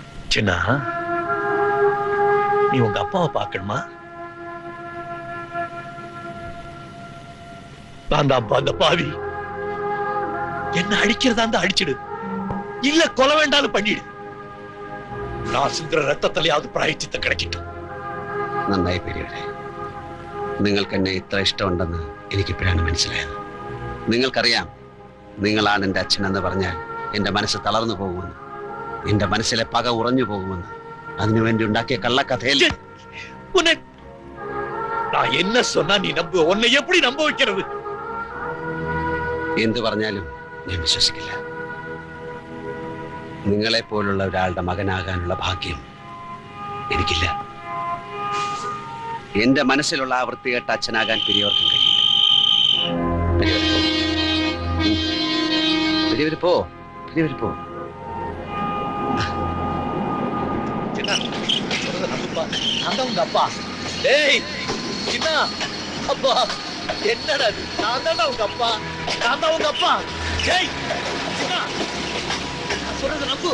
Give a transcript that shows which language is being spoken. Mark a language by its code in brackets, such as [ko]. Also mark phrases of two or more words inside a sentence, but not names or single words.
[ta] சின்னா நீ உங்க அப்பாவை பார்க்கணுமா? நான் தான் அப்பா, அந்த பாவி. என்ன அடிக்கிறதா இருந்தா அடிச்சிடு, இல்ல கொலை வேண்டாலும் பண்ணிடு. நான் சிந்துற [ml] രക്തത്തിലെയാவது പ്രായച്ചിത്ത [ta] கிடைக்கட்டும். [ml] നന്നായി പെരിയവരെ, നിങ്ങൾക്ക് എന്നെ ഇത്ര ഇഷ്ടമുണ്ടെന്ന് എനിക്കിപ്പോഴാണ് മനസ്സിലായത്. നിങ്ങൾക്കറിയാം, നിങ്ങളാണ് എൻ്റെ അച്ഛൻ എന്ന് പറഞ്ഞാൽ എൻ്റെ മനസ്സ് തളർന്നു പോകുമെന്ന്, എന്റെ മനസ്സിലെ പക ഉറഞ്ഞു പോകുമെന്ന്. അതിനുവേണ്ടി ഉണ്ടാക്കിയ കള്ളക്കഥയിൽ [ta] நான் என்ன சொன்னா நீ நம்பு? உன்னை எப்படி நம்ப வைக்கிறது? [ml] എന്ത് പറഞ്ഞാലും ഞാൻ വിശ്വസിക്കില്ല. നിങ്ങളെ പോലുള്ള ഒരാളുടെ മകനാകാനുള്ള ഭാഗ്യം എനിക്കില്ല. എന്റെ മനസ്സിലുള്ള ആ വൃത്തികെട്ട അച്ഛനാകാൻ പെരിയവർക്കും കഴിയില്ല. [ta] பெரியவர் போ, பெரியவர் போ. நான் தான் உங்க அப்பா. டேய் சின்னா, அப்பா என்னடா இது? நான் தான் உங்க அப்பா, நான் தான் உங்க அப்பா. டேய் சின்னா, நான் சொல்றது நம்பு.